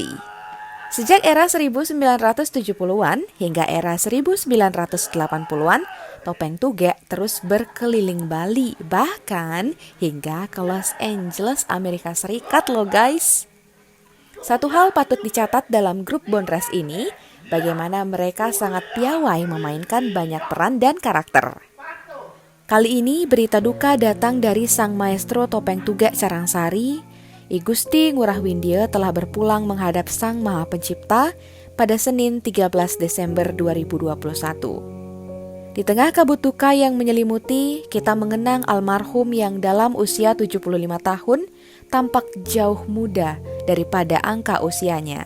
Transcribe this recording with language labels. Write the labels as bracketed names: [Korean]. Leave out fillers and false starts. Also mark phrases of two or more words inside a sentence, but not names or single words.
[Indonesian] Sejak era 1970-an hingga era 1980-an, topeng Tugek terus berkeliling Bali, bahkan hingga ke Los Angeles, Amerika Serikat loh guys. Satu hal patut dicatat dalam grup Bonres ini, bagaimana mereka sangat piawai memainkan banyak peran dan karakter. Kali ini berita duka datang dari sang maestro topeng Tugek Carangsari. I Gusti Ngurah Windia telah berpulang menghadap Sang Maha Pencipta pada Senin 13 Desember 2021. Di tengah kabut duka yang menyelimuti, kita mengenang almarhum yang dalam usia 75 tahun tampak jauh muda daripada angka usianya.